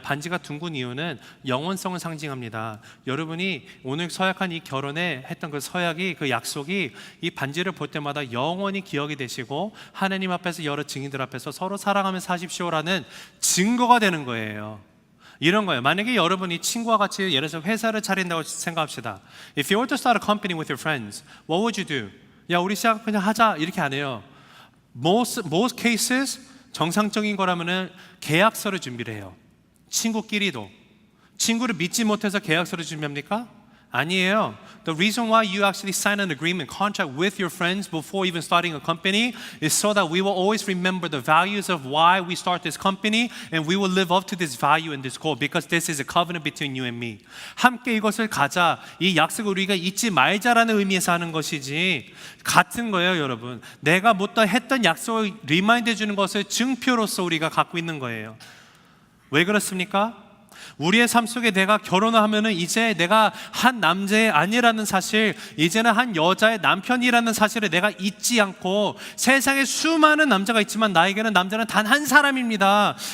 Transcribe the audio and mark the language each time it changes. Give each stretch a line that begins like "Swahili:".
Korean: 반지가 둥근 이유는 영원성을 상징합니다. 여러분이 오늘 서약한 이 결혼에 했던 그 서약이, 그 약속이 이 반지를 볼 때마다 영원히 기억이 되시고 하나님 앞에서 여러 증인들 앞에서 서로 사랑하면서 사십시오라는 증거가 되는 거예요. 이런 거예요. 만약에 여러분이 친구와 같이 예를 들어서 회사를 차린다고 생각합시다.
English: If you were to start a company with your friends, what would you do?
Korean: 야, 우리 시작 그냥 하자 이렇게 안 해요.
English: Most cases
Korean: 정상적인 거라면은 계약서를 준비를 해요. 친구끼리도. 친구를 믿지 못해서 계약서를 준비합니까? 아니에요.
English: The reason why you actually sign an agreement, contract with your friends before even starting a company is so that we will always remember the values of why we start this company and we will live up to this value and this goal because this is a covenant between you and me.
Korean: 함께 이것을 가자. 이 약속을 우리가 잊지 말자라는 의미에서 하는 것이지 같은 거예요, 여러분. 내가 못다 했던 약속을 리마인드 해주는 것을 증표로서 우리가 갖고 있는 거예요. 왜 그렇습니까? 우리의 삶 속에 내가 결혼을 하면은 이제 내가 한 남자의 아내라는 사실, 이제는 한 여자의 남편이라는 사실을 내가 잊지 않고 세상에 수많은 남자가 있지만 나에게는 남자는 단 한 사람입니다.